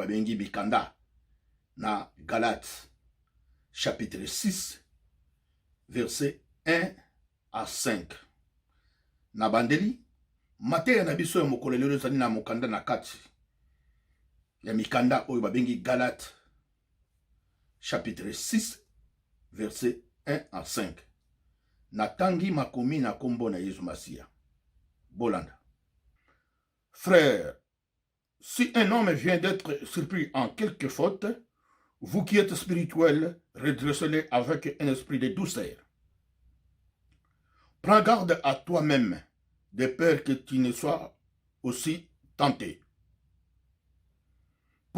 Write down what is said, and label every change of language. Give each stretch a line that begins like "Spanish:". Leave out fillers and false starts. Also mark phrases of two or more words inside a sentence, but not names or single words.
Lingala: babengi bikanda na Galate
French: chapitre 6 verset 1 à 5
Lingala: na bandeli mateya na biso ya mokolo lelo ezali na mokanda na kati ya mikanda oyo babengi Galate
French: chapitre 6 verset 1 à 5
Lingala: natangi makomi na kombo na Yesu Masiya bolanda.
French: Frère, si un homme vient d'être surpris en quelque faute, vous qui êtes spirituels, redressez-le avec un esprit de douceur. Prends garde à toi-même, de peur que tu ne sois aussi tenté.